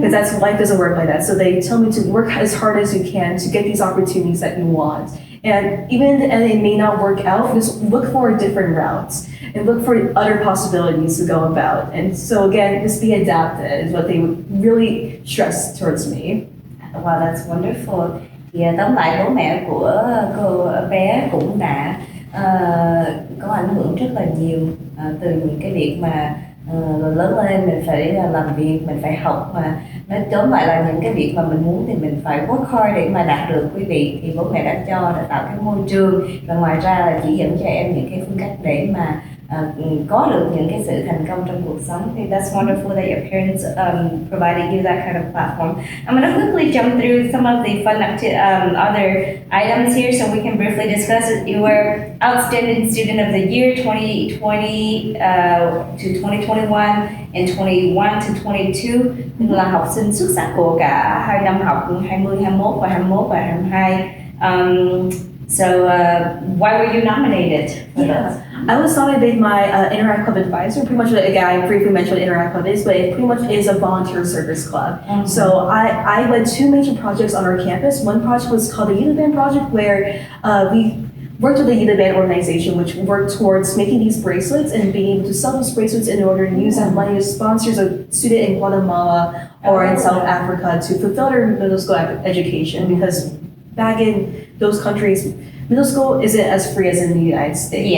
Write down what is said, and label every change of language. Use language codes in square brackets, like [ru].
[en] Because life doesn't work like that. So they tell me to work as hard as you can to get these opportunities that you want. And even if it may not work out, just look for different routes and look for other possibilities to go about. And so again, just be adaptive is what they would really stress towards me. Wow, that's wonderful. [vi] Thì tóm lại bố mẹ của cô bé cũng đã có ảnh hưởng rất là nhiều từ những cái việc mà lớn lên mình phải làm việc, mình phải học, mà nói tóm lại là những cái việc mà mình muốn thì mình phải [en] work hard [vi] để mà đạt được, quý vị. Thì bố mẹ đã tạo cái môi trường, và ngoài ra là chỉ dẫn cho em những cái phương cách để mà có được những cái sự thành công trong cuộc sống. [en] Thì that's wonderful that your parents provided you that kind of platform. I'm going to quickly jump through some of the fun other items here so we can briefly discuss it. You were Outstanding Student of the Year 2020 to 2021 and 21 to 22, [vi] là học sinh xuất sắc của cả hai năm học 2021 và 22. [en] So why were you nominated for this? I was nominated by Interact Club Advisor. Pretty much, again, I briefly mentioned what Interact Club is, but it pretty much is a volunteer service club. So I led two major projects on our campus. One project was called the Youth Band Project, where we worked with the Youth Band organization, which worked towards making these bracelets and being able to sell these bracelets in order to use that money to sponsor a student in Guatemala or in South Africa to fulfill their middle school education, because back in those countries, middle school isn't as free as in the United States.